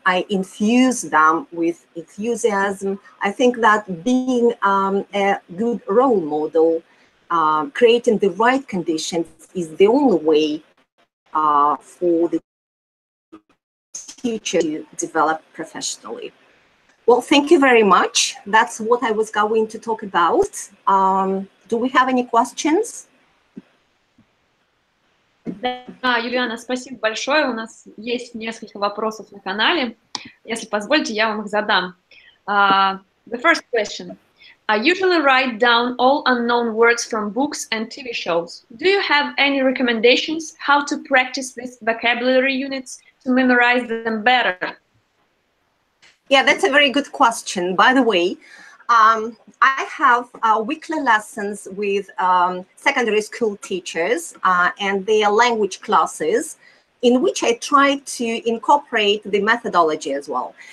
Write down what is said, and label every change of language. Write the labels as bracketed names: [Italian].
[English] I infuse them with enthusiasm. I think that being a good role model, creating the right conditions, is the only way for the teacher to develop professionally. Well, thank you very much. That's what I was going to talk about. Do we have any questions? [Russian] Да, Юлиана, спасибо большое. У нас есть несколько вопросов на канале. Если позволите, я вам их задам. [English] The first question. I usually write down all unknown words from books and TV shows. Do you have any recommendations how to practice these vocabulary units to memorize them better? Yeah, that's a very good question. By the way, I have weekly lessons with secondary school teachers and their language classes, in which I try to incorporate the methodology as well.